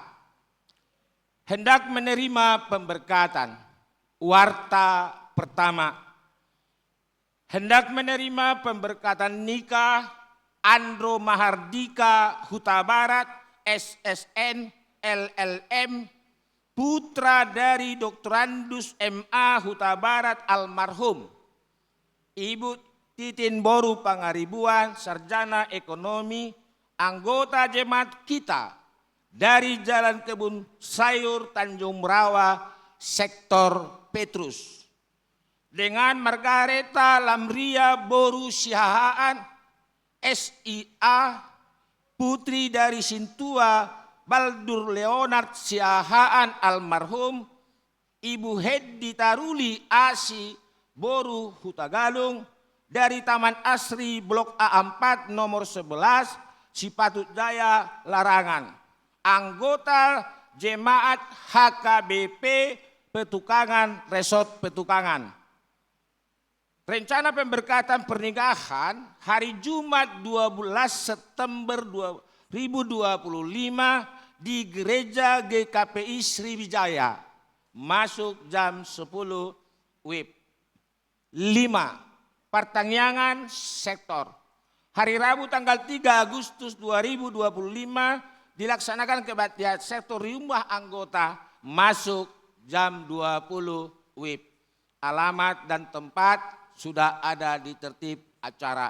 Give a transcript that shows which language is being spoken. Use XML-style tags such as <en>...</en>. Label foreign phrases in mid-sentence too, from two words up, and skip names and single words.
<id>Hendak menerima pemberkatan. Warta pertama. Hendak menerima pemberkatan nikah Andro Mahardika Huta Barat SSN LLM, putra dari Dr. Andus MA Huta Barat almarhum. Ibu Titin Boru Pangaribuan, sarjana ekonomi, anggota jemaat kita dari Jalan Kebun Sayur Tanjung Merawa, Sektor Petrus. Dengan Margareta Lamria Boru Siahaan, SIA, putri dari Sintua Baldur Leonard Siahaan almarhum, Ibu Heddi Taruli Asi Boru Hutagalung, dari Taman Asri Blok A4 nomor 11 Cipatut Jaya Larangan, anggota jemaat HKBP Petukangan Resort Petukangan. Rencana pemberkatan pernikahan hari Jumat 12 September 2025 di Gereja GKPI Sriwijaya, masuk jam 10 WIB. 5. Pertangyangan sektor. Hari Rabu tanggal 3 Agustus 2025 dilaksanakan kebaktian sektor rumah anggota, masuk jam 20 WIB. Alamat dan tempat sudah ada di tertib acara.</id>